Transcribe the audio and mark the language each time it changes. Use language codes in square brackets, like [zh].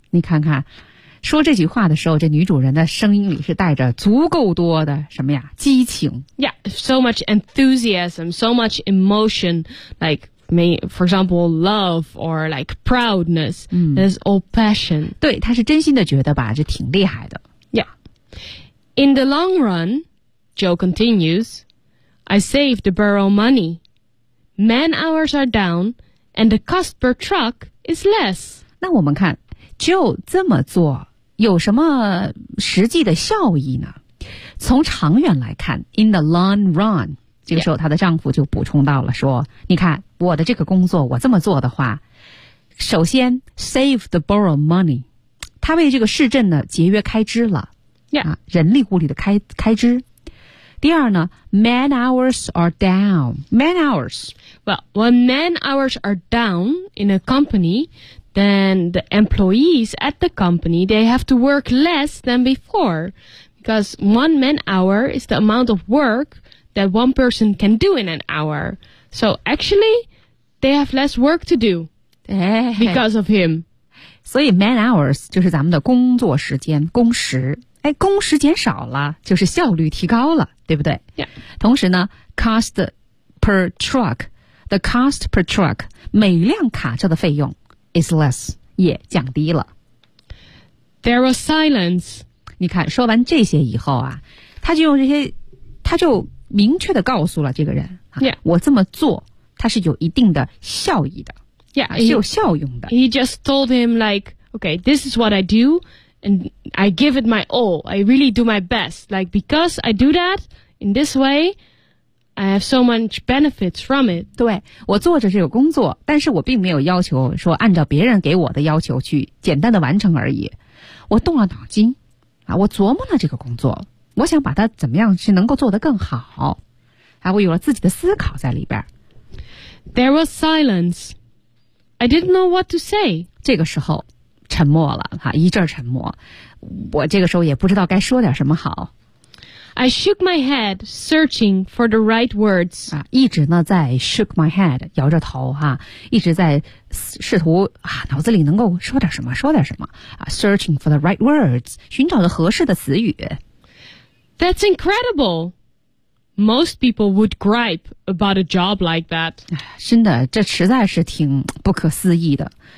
[zh] 你看看，说这句话的时候，这女主人的声音里是带着足够多的什么呀？激情。 [en] Yeah, so much enthusiasm, so much emotion, like,May, for example, love or like proudness, is all passion. [zh] 对，他是真心的觉得吧，这挺厉害的。 [en] Yeah. In the long run, Joe continues, I save the borough money. Man hours are down, and the cost per truck is less. [zh] 那我们看 Joe 这么做有什么实际的效益呢？从长远来看 ， [en] in the long run。 [zh] 这个时候她的丈夫就补充到了说、 [en] yeah. [zh] 你看我的这个工作我这么做的话首先 [en] save the borough money [zh] 他为这个市镇呢节约开支了、 [en] yeah. [zh] 人力物力的开支第二呢 [en] man hours are down. [zh] Man hours. [en] Well, when man hours are down in a company, then the employees at the company, they have to work less than before. Because one man hour is the amount of work that one person can do in an hour. So actually, they have less work to do because of him. [zh] 所以 man hours 就是咱们的工作时间，工时。哎，工时减少了，就是效率提高了，对不对？ [en] Yeah. [zh] 同时呢 [en] cost per truck, the cost per truck, [zh] 每辆卡车的费用 [en] is less, [zh] 也降低了。 [en] There was silence. [zh] 你看，说完这些以后啊，他就用这些，他就明确地告诉了这个人、啊 [en] yeah. [zh] 我这么做它是有一定的效益的 [en] yeah, [zh] 是有效用的 [en] he just told him like okay this is what I do and I give it my all I really do my best like because I do that in this way I have so much benefits from it [zh] 对我做着这个工作但是我并没有要求说按照别人给我的要求去简单的完成而已我动了脑筋、啊、我琢磨了这个工作我想把它怎么样是能够做得更好、啊、我有了自己的思考在里边 [en] There was silence I didn't know what to say [zh] 这个时候沉默了、啊、一阵沉默我这个时候也不知道该说点什么好 [en] I shook my head searching for the right words、 [zh] 啊、一直呢在 [en] shook my head [zh] 摇着头、啊、一直在试图、啊、脑子里能够说点什么说点什么、啊、 [en] searching for the right words [zh] 寻找着合适的词语 [en] That's incredible. Most people would gripe about a job like that. [zh] 真的，这实在是挺不可思议的。